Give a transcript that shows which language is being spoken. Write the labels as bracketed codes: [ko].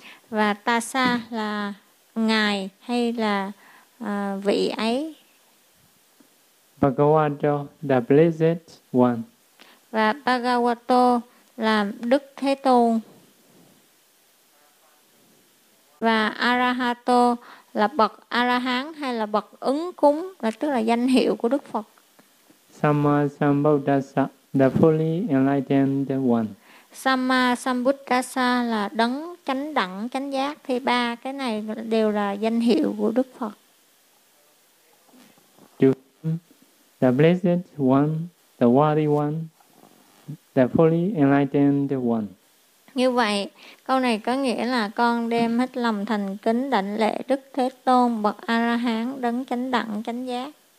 [vi] Và Tassa là ngài hay là vị ấy. [en] Bhagavato, the blessed one. [vi] Và Bhagavato là Đức Thế Tôn. Và Arahato là bậc A-la-hán hay là bậc ứng cúng, là tức là danh hiệu của Đức Phật. [en] Samma Sambuddhassa, the fully enlightened one. [vi] Samma Sambuddhassa là đấng chánh đẳng, chánh giác. Thì ba cái này đều là danh hiệu của Đức Phật. [en] The blessed one, the worthy one, the fully enlightened one. [vi] Như vậy, câu này có nghĩa là con đem hết lòng thành kính đảnh lễ Đức Thế Tôn, bậc A-la-hán, đấng chánh đẳng, chánh giác.